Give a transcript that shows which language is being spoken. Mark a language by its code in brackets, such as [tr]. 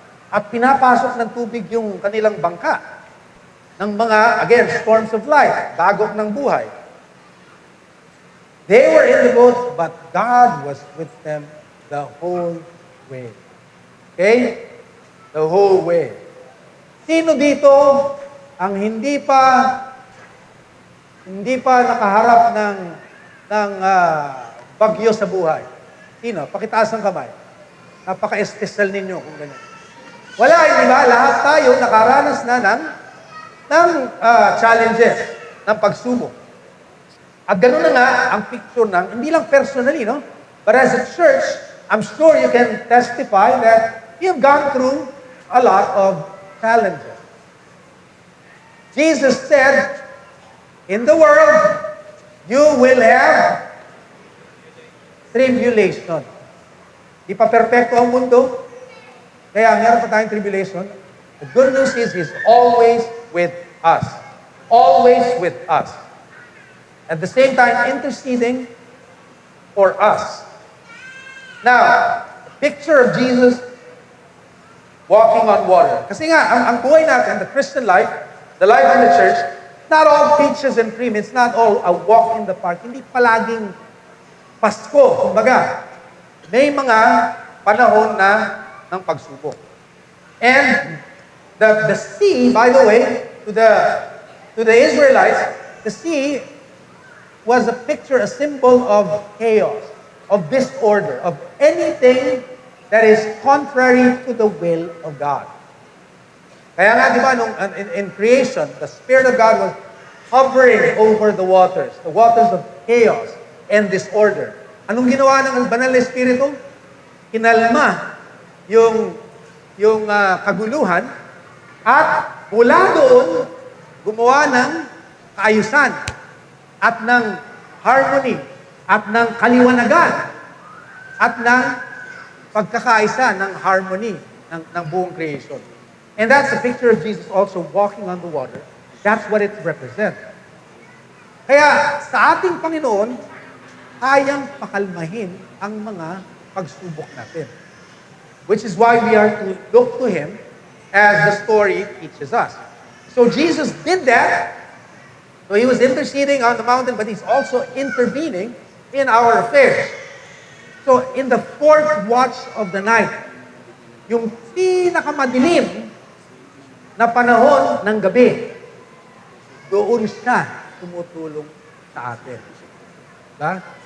[tl] at pinapasok ng tubig yung kanilang bangka ng mga, again, [en] storms of life, [tl] dagok ng buhay. [en] They were in the boat, but God was with them the whole way. Okay? The whole way. [tl] Sino dito ang hindi pa nakaharap ng bagyo sa buhay? Sino? Pakitaas ang kamay. Napaka-espesyal ninyo kung ganyan. Wala, hindi ba? Lahat tayo nakaranas na ng challenges, ng pagsubok. At gano'n na nga ang picture ng, hindi lang personally, no? [en] But as a church, I'm sure you can testify that you've gone through a lot of challenges. Jesus said, in the world, you will have tribulation. [tl] Di pa perfecto ang mundo, kaya meron pa tayong tribulation. [en] The good news is, He's always with us. Always with us. At the same time, interceding for us. Now, the picture of Jesus walking on water. [tl] Kasi nga, ang buhay natin, [en] the Christian life, the life in the church, not all peaches and cream, it's not all a walk in the park. [tl] Hindi palaging Pasko, kumbaga. May mga panahon ng pagsubok. [en] And the sea, by the way, to the Israelites, the sea was a picture, a symbol of chaos, of disorder, of anything that is contrary to the will of God. [tl] Kaya nga, di ba, [en] in creation, the Spirit of God was hovering over the waters of chaos and disorder. [tl] Anong ginawa ng banal na Espiritu? Kinalma yung kaguluhan at mula doon, gumawa ng kaayusan at ng harmony at ng kaliwanagan at ng pagkakaisa ng harmony ng buong creation. [en] And that's a picture of Jesus also walking on the water. That's what it represents. [tl] Kaya sa ating Panginoon, kayang pakalmahin ang mga pagsubok natin. [en] Which is why we are to look to Him as the story teaches us. So Jesus did that. So He was interceding on the mountain, but He's also intervening in our affairs. So in the fourth watch of the night, [tl] yung pinakamadilim na panahon ng gabi, doon siya tumutulong sa atin. Diba?